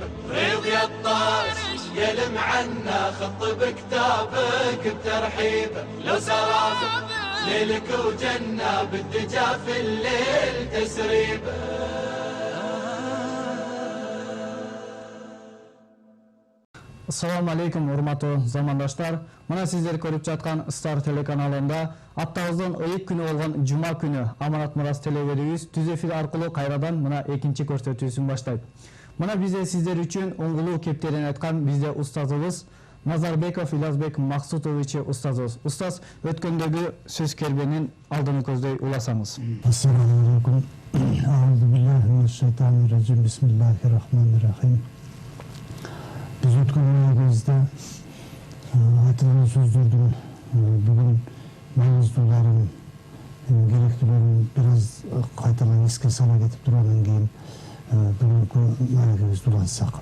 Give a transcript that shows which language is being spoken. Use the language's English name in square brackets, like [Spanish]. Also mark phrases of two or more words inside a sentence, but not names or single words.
[Arabic] ريض يا الطارش يلم عنا خط بكتابك بترحيبه، لو سرابك ليلك وجنة بالدجا في الليل تسريبه. السلام عليكم [Kyrgyz] урматтуу замандаштар. Мына сиздер көрүп жаткан Star телеканалында аптабыздын ыйык күнү болгон жума күнү Аманат Мурас телеберүүбүз түз эфир аркылуу кайрадан мына экинчи көрсөтүүсүн баштайт. Мына бизде сиздер үчүн оңгулуу кептерин айткан бизде устазыбыз Назарбеков Илязбек Максутович устазыбыз. Устаз, өткөндөгү сөз кербенин алдын көздөй уласаңыз. [Arabic] السلام عليكم. أعوذ بالله من الشيطان الرجيم. بسم الله الرحمن الرحيم. [Kyrgyz] Biz ötken günlerimizde айтылган сөздөрдүн бүгүн маңыздууларын, керектүүлөрүн бир аз кайталап эске сала кетип тургандан кийин бүгүнкү маекебизди улантсак.